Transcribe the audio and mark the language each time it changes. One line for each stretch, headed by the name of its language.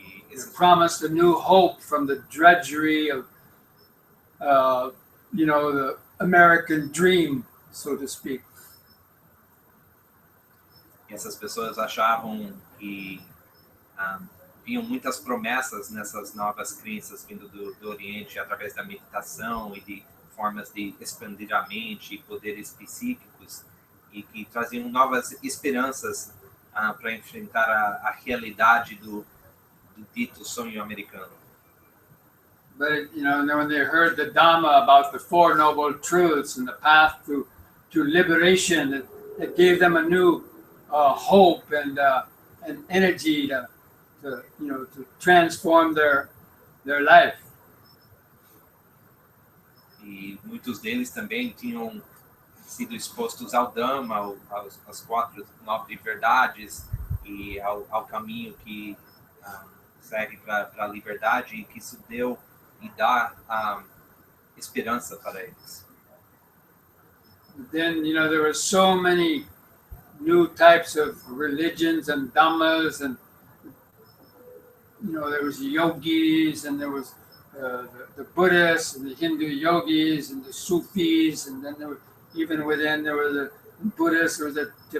English: It promised a new hope from the drudgery of, the American dream, so to speak.
Portuguese: E essas pessoas achavam que vinham muitas promessas nessas novas crenças vindo do Oriente através da meditação e de formas de expandir a mente e poderes psíquicos, e que traziam novas esperanças para enfrentar a realidade do dito sonho americano.
English: But when they heard the Dhamma about the Four Noble Truths and the path to liberation, it gave them a new hope and energy to transform their life.
Portuguese: E muitos deles também tinham sido expostos ao Dhamma, às 4 nobres verdades e ao caminho que segue para a liberdade, e que isso deu e dá esperança para eles.
English: Then, there were so many new types of religions and dhammas, and there was yogis, and there was the Buddhists and the Hindu yogis and the Sufis, and then even within there were the Buddhists, there was the